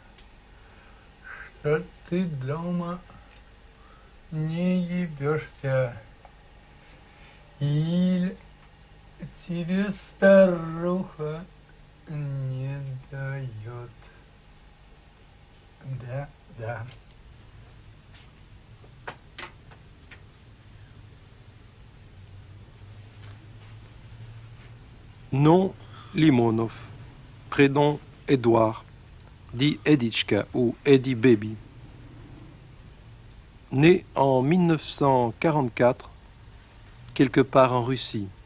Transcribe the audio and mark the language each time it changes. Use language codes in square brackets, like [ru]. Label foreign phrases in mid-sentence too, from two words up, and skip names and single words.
[ru] Что ты дома не ебешься? Или тебе старуха не дает? Да, да. [fr] Nom Limonov. Prénom Édouard. Dit Edichka ou Eddie Baby. Né en 1944, quelque part en Russie.